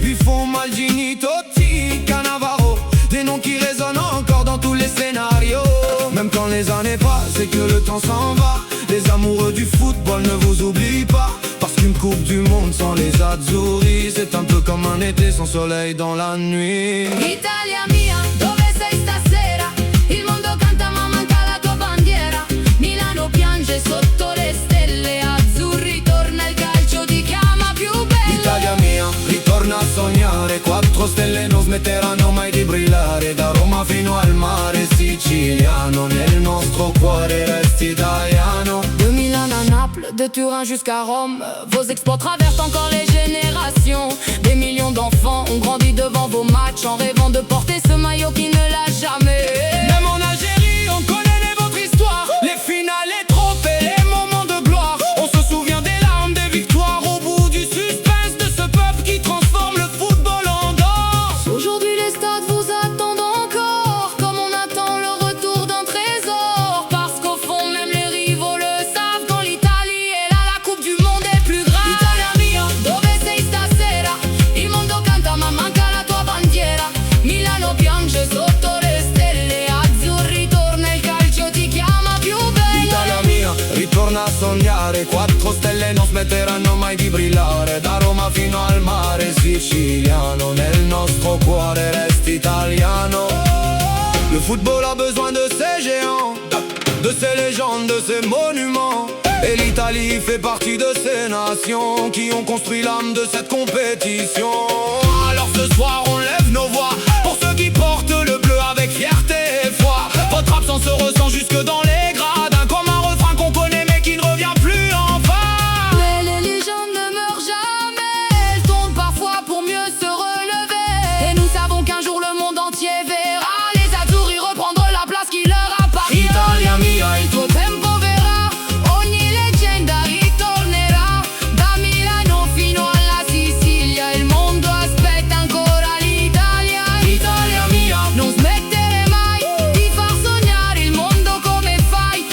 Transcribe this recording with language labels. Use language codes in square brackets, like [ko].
[fr] Buffon, Maldini, Totti, Cannavaro, des noms qui résonnent encore dans tous les scénarios. Même quand les années passent et que le temps s'en va, les amoureux du football ne vous oublient pas. Parce qu'une Coupe du Monde sans les Azzurri, c'est un peu comme un été sans soleil dans la nuit. [it] Italia mia, dove sei stasera? Il mondo canta ma manca la tua bandiera. Milano piange sotto le stelle, Azzurri torna, il calcio ti chiama più belle. Italia mia, ritorna a sognare, 4 stelle non smetteranno mai di brillare. Da Roma fino al mare siciliano, nel nostro cuore resti italiano. [fr] De Milan à Naples, de Turin jusqu'à Rome, vos exploits traversent encore les générations. Des millions d'enfants ont grandi devant vos matchs, en rêvant de porter ce maillot qui ne l'a jamais. Même en Algérie, on connaît votre histoire, les finales, les trophées, les moments de gloire. On se souvient des larmes, des victoires, au bout du suspense de ce peuple qui transforme le football en danse. Aujourd'hui les stades vous attendent encore, comme on attend le retour d'un trésor. Parce qu'au fond même les rivaux le savent, quand l'Italie est là, la Coupe du Monde est plus grave. [it] Italia mia, dove sei stasera? Il mondo canta ma manca la tua bandiera. Milano piange sotto le stelle, Azzurri torna, il calcio ti chiama più belle. Italia mia, ritorna a sognare, 4 stelle non smetteranno mai di brillare. Da Roma fino al mare siciliano, nel nostro cuore resti italiano. [fr] Le football a besoin de ces géants, de ces légendes, de ces monuments. Et l'Italie fait partie de ces nations qui ont construit l'âme de cette compétition. Alors ce soir on lève nos voix pour ceux qui portent le bleu avec fierté et foi. Votre absence se ressent jusque dans les gradins, comme un refrain qu'on connaît mais qui ne revient plus enfin. Mais les légendes ne meurent jamais, elles tombent parfois pour mieux se relever. Et nous savons qu'un jour le monde entier verra les Azzurri reprendre la place qui leur appartient. [it] Italia mia, Il tuo tempo verrà, ogni leggenda ritornerà. Da Milano fino alla Sicilia, il mondo aspetta ancora l'Italia. Italia mia, Non smettere mai di far sognare il mondo come fai.